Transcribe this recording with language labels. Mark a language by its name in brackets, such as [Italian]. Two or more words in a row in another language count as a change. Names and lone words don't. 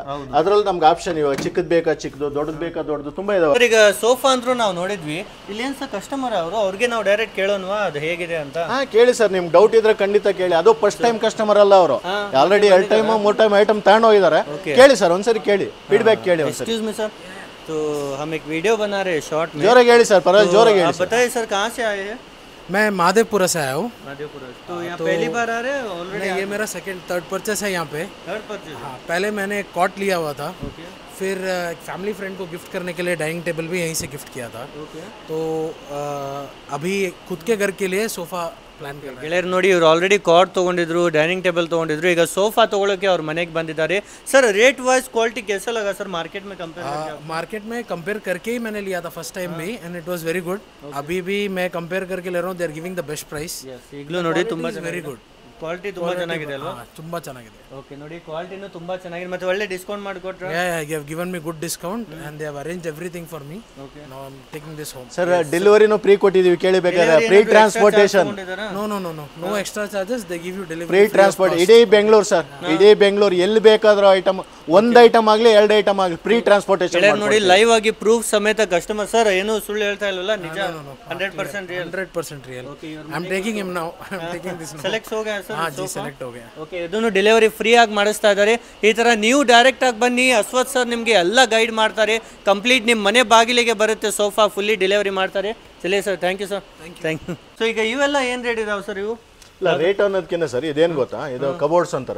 [Kannada] ಅದ್ರಲ್ಲಿ ನಮ್ಗೆ ಆಪ್ಷನ್ ಇವಾಗ ಚಿಕ್ಕದ್ ಬೇಕಾ ಚಿಕ್ಕದು, ದೊಡ್ಡದು ಬೇಕಾ ದೊಡ್ಡದು, ತುಂಬಾ ಇದಾವೆ. ಈಗ ಸೋಫಾ ಅಂದ್ರೂ ನಾವು ನೋಡಿದ್ವಿ, ಇಲ್ಲಿ ಏನ್ ಸರ್ ಕಸ್ಟಮರ್ ಅವ್ರಿಗೆ ನಾವು ಡೈರೆಕ್ಟ್ ಕೇಳೋಣವಾ ಅದು ಹೇಗಿದೆ ಅಂತ? ಕೇಳಿ ಸರ್, ನಿಮ್ಗೆ ಡೌಟ್ ಇದ್ರೆ ಖಂಡಿತ ಕೇಳಿ. ಅದು [English] first time customer [Kannada] ಅಲ್ಲ, ಅವರು [English] already 2 time 3 time item [Kannada] ತಗೊಂಡು ಹೋಗಿದ್ದಾರೆ. ಕೇಳಿ ಸರ್, ಒಂದ್ಸರಿ ಕೇಳಿ, ಫೀಡ್ಬ್ಯಾಕ್ ಕೇಳಿ. [English] excuse me sir, [Hindi] तो हम एक वीडियो बना रहे हैं शॉर्ट में. [Kannada] जोरे ಹೇಳಿ सर, ಪರವಾಗಿಲ್ಲ, जोरे ಹೇಳಿ. [Hindi] आप बताइए सर कहाँ से आए हैं? मैं माधेपुरा से आया हूँ। माधेपुरा। तो यहाँ पहली बार आ रहे हैं ऑलरेडी? ये मेरा [English] third purchase [Hindi] है यहाँ पे। [English] third purchase? [Hindi] हाँ, पहले मैंने एक कॉट लिया हुआ था, फिर एक [English] family friend [Hindi] को गिफ्ट करने के लिए [English] dining table [Hindi] भी यहीं से गिफ्ट किया था। तो अभी खुद के घर के लिए सोफ़ा ಪ್ಲಾನ್ [Kannada] ಗೆಳೆಯರು ನೋಡಿ, ಇವರು ಆಲ್ರೆಡಿ ಕಾರ್ಡ್ ತೊಗೊಂಡಿದ್ರು, [English] dining table [Kannada] ತೊಗೊಂಡಿದ್ರು, ಈಗ ಸೋಫಾ ತೊಗೊಳಕ್ಕೆ ಅವ್ರ ಮನೆಗೆ ಬಂದಿದ್ದಾರೆ. [English] sir rate wise quality [Hindi] कैसा लगा सर मार्केट में कंपेयर? मार्केट में कंपेयर करके ही मैंने लिया था [English] first time [Hindi] भी, [English] and it was very good. [Hindi] अभी भी मैं कंपेयर करके ले रहा हूँ, [English] they are giving the best price. [Kannada] ಈಗಲೂ ನೋಡಿ ತುಂಬಾ [English] very good [Kannada] ಕ್ವಾಲಿಟಿ ತುಂಬಾ ಚೆನ್ನಾಗಿದೆ ಅಲ್ವಾ? ತುಂಬಾ ಚೆನ್ನಾಗಿದೆ. ಓಕೆ ನೋಡಿ, ಕ್ವಾಲಿಟಿನೂ ತುಂಬಾ ಚೆನ್ನಾಗಿದೆ, ಮತ್ತೆ ಒಳ್ಳೆ ಡಿಸ್ಕೌಂಟ್ ಮಾಡಿಕೊಟ್ರು. [English] Yeah, they have given me good discount and they have arranged everything for me. Okay. Now I'm taking this home. [Kannada] ಸರ್ ಡೆಲಿವರಿನೂ ಫ್ರೀ ಕೊಟ್ಟಿದ್ದೀವಿ, ಕೇಳಿ ಬೇಕಾದ್ರೆ. [English] free transportation, no extra charges, they give you delivery free transport. [Kannada] ಇಡೀ ಬೆಂಗಳೂರು ಸರ್, ಇಡೀ ಬೆಂಗಳೂರು ಎಲ್ಲಿ ಬೇಕಾದ್ರೂ ಐಟಮ್, ಒಂದು ಐಟಮ್ ಆಗಲಿ 2 ಐಟಮ್ ಆಗಲಿ [English] free transportation [Kannada] ನೋಡಿ. ಲೈವ್ ಆಗಿ ಪ್ರೂಫ್ ಸಮೇತ ಕಸ್ಟಮರ್. ಸರ್ ಏನು ಸುಳ್ಳು ಹೇಳ್ತಾ ಇಲ್ಲಲ್ಲ, ನಿಜ? [English] 100% real. 100% real. I'm taking him now. I'm taking this now. [Hindi] ಸೆಲೆಕ್ಟ್ हो गया सर? हाँ जी, select हो गया. [Kannada] ಓಕೆ, ಇದನ್ನು ಡೆಲಿವರಿ ಫ್ರೀ ಆಗಿ ಮಾಡಿಸ್ತಾ ಇದ್ದಾರೆ. ಈ ತರ ನೀವು ಡೈರೆಕ್ಟ್ ಆಗಿ ಬನ್ನಿ, ಅಶ್ವಥ್ ಸರ್ ನಿಮಗೆ ಎಲ್ಲ ಗೈಡ್ ಮಾಡ್ತಾರೆ. ಕಂಪ್ಲೀಟ್ ನಿಮ್ಮ ಮನೆ ಬಾಗಿಲಿಗೆ ಬರುತ್ತೆ ಸೋಫಾ, [English] fully delivery [Kannada] ಮಾಡ್ತಾರೆ. ಚಲೇ ಸರ್, [English] thank you sir. thank you. [Kannada] ಸೊ ಈಗ ಇವೆಲ್ಲ ಏನು ರೇಟ್ ಇದಾವೆ ಸರ್ ಇವು? ಇಲ್ಲ, ರೇಟ್ ಅನ್ನೋದಕ್ಕಿಂತ ಸರ್ ಇದೇನು ಗೊತ್ತಾ, ಇದು ಕಬೋರ್ಡ್ಸ್ ಅಂತಾರೆ.